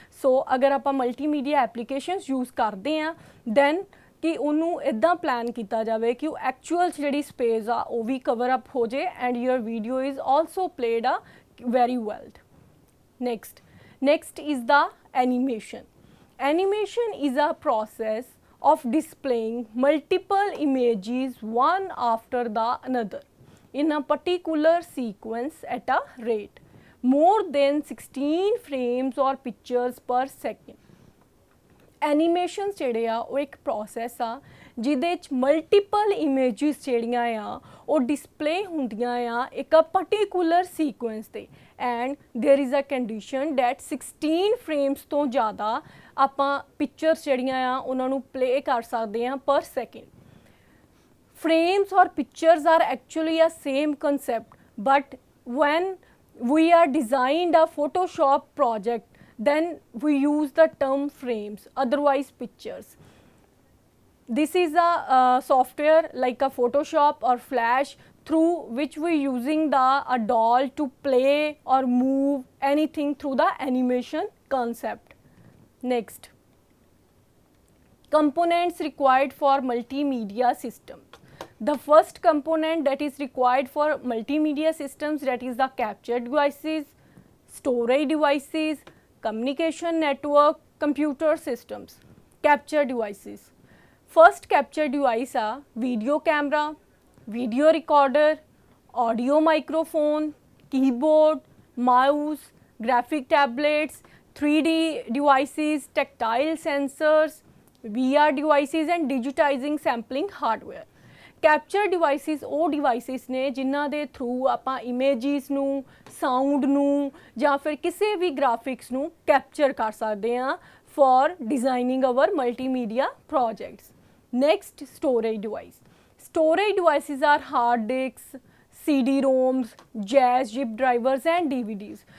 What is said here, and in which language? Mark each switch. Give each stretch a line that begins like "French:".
Punjabi: ਸੋ ਅਗਰ ਆਪਾਂ multimedia applications use ਕਰਦੇ ਹਾਂ ਦੈਨ ਕਿ ਉਹਨੂੰ ਇੱਦਾਂ ਪਲਾਨ ਕੀਤਾ ਜਾਵੇ ਕਿ ਉਹ ਐਕਚੁਅਲ ਜਿਹੜੀ ਸਪੇਸ ਆ ਉਹ ਵੀ ਕਵਰ ਅਪ ਹੋ ਜੇ
English: And your video is also played ਆ very well Next is the animation. Animation is a process of displaying multiple images one after the another in a particular sequence at a rate more than 16 frames or pictures per second.
Punjabi: Animations ਜਿਹੜੇ ਆ ਉਹ ਇੱਕ process ਆ ਜਿਹਦੇ 'ਚ multiple images ਜਿਹੜੀਆਂ ਆ ਉਹ ਡਿਸਪਲੇ ਹੁੰਦੀਆਂ ਆ ਇੱਕ ਪਰਟੀਕੂਲਰ ਸੀਕੁਐਂਸ 'ਤੇ
English: and there is a condition that
Punjabi: 16 frames ਤੋਂ ਜ਼ਿਆਦਾ ਆਪਾਂ ਪਿਕਚਰਸ ਜਿਹੜੀਆਂ ਆ ਉਹਨਾਂ ਨੂੰ ਪਲੇ ਕਰ ਸਕਦੇ ਹਾਂ ਪਰ second
English: frames or pictures are actually a same concept but when we are designed a Photoshop project then we use the term frames otherwise pictures. This is a software like a Photoshop or Flash through which we using a doll to play or move anything through the animation concept. Next, components required for multimedia systems. The first component that is required for multimedia systems, that is the capture devices, storage devices, communication network, computer systems. Capture devices. First capture device are video camera, video recorder, audio microphone, keyboard, mouse, graphic tablets, 3D devices, tactile sensors, VR devices and digitizing sampling hardware.
Punjabi: Capture devices ਉਹ devices ਨੇ ਜਿਨ੍ਹਾਂ ਦੇ through ਆਪਾਂ images ਨੂੰ sound ਨੂੰ ਜਾਂ ਫਿਰ ਕਿਸੇ ਵੀ ਗ੍ਰਾਫਿਕਸ ਨੂੰ ਕੈਪਚਰ ਕਰ ਸਕਦੇ ਹਾਂ for designing hour multimedia projects next storage device
English: Storage devices are hard disks CD-ROMs, jazz, zip drivers and DVDs.